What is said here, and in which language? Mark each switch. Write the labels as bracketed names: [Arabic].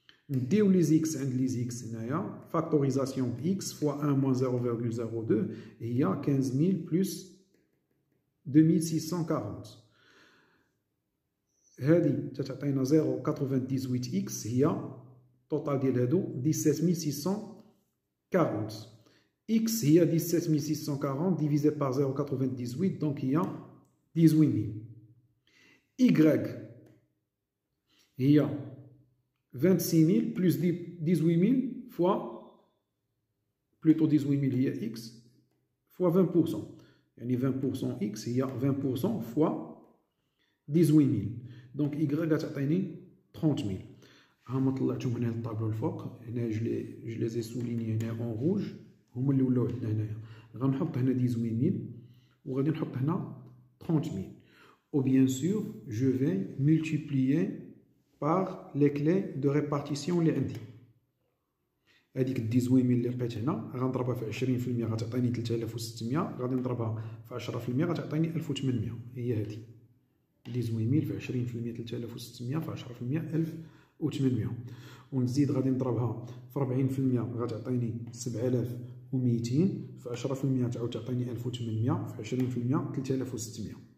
[Arabic] نديو لي x عند لي x هنايا فاكتوريزاسيون ب x fois 1 moins 0,02 هي 15000 plus 2640. هذه تعطينا 0,98 x هي توتال ديال هادو 17640. x هي 17640 [French] divisé par [Arabic] 0,98 donc هي 18000. y هي 26000 plus 18000 fois plutôt 18000 هي x fois 20%. يعني 20% x هي 20% fois 18000. Donc y غتعطيني 30000. ها ما طلعتهم هنا للطابلو الفوق. هنا جو لي زي سوليني هنا اون روج هما اللي ولاو عندنا هنايا. غنحط هنا 18000 وغادي نحط هنا 30000. [French] Ou bien sûr, je vais multiplier par les clés de répartition [Arabic] اللي عندي. هذيك 18000 اللي لقيت هنا غنضربها في 20% غتعطيني 3600. غادي نضربها في 10% غتعطيني 1800. هي هذه 18000 في 20% 3600 في 10% 1800. ونزيد غادي نضربها في 40% غتعطيني 7200 في 10% تعاود تعطيني 1800 في 20% 3600.